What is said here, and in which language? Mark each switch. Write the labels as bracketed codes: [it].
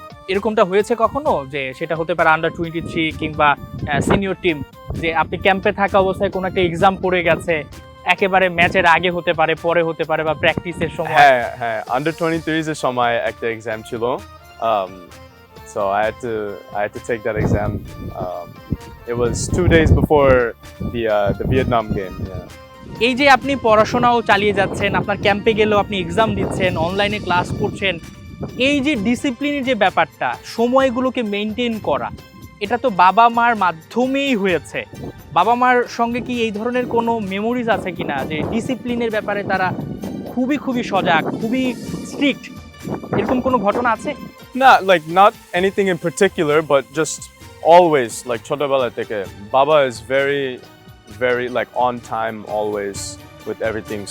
[bn] এরকমটা হয়েছে কখনো যে সেটা হতে পারে আন্ডার 23 কিংবা সিনিয়র টিম, যে আপনি ক্যাম্পে থাকা অবস্থায় কোনো একটা এক্সাম পড়ে গেছে, একেবারে ম্যাচের আগে হতে পারে, পরে হতে পারে, বা প্র্যাকটিসের সময়? হ্যাঁ, আন্ডার 23 এর সময় একটা এক্সাম ছিল, [en] so I had to take that exam. It was 2 days before the Vietnam game. Yeah. [bn] এই যে আপনি পড়াশোনাও চালিয়ে যাচ্ছেন, আপনার ক্যাম্পে গেলেও আপনি এক্সাম দিচ্ছেন, অনলাইনে ক্লাস করছেন, এই যে ডিসিপ্লিনের যে ব্যাপারটা, সময়গুলোকে মেনটেন করা, এটা তো বাবা মার মাধ্যমেই হয়েছে। বাবা মার সঙ্গে কি এই ধরনের কোনো মেমোরিজ আছে কিনা যে ডিসিপ্লিনের ব্যাপারে তারা খুবই সজাগ, খুবই স্ট্রিক্ট, এরকম কোনো ঘটনা আছে? [en] Like not anything in particular, but just always like [bn] ছোটবেলা থেকে [en] Baba is very like on time always with everything.